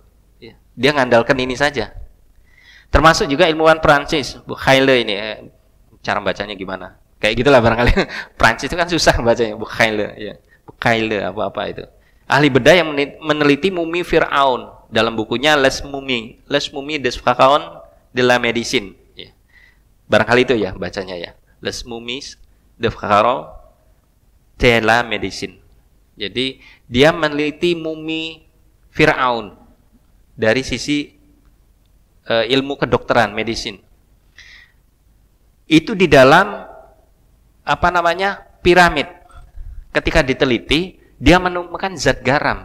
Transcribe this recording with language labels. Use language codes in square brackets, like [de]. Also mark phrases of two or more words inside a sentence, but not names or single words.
[id] Dia ngandalkan ini saja. Termasuk juga ilmuwan Prancis, Bukhayle ini, cara bacanya gimana? Kayak gitulah barangkali. Prancis itu kan susah bacanya, Bukhayle, ya. Bukhayle apa-apa itu. Ahli bedah yang meneliti mumi Fir'aun dalam bukunya Les Momies des Pharaons de la Médecine. Ya. Barangkali itu ya bacanya ya. Les Momies des Pharaons de la Médecine. Jadi dia meneliti mumi Fir'aun dari sisi ilmu kedokteran, medisin. Itu di dalam piramid. Ketika diteliti, dia menemukan zat garam.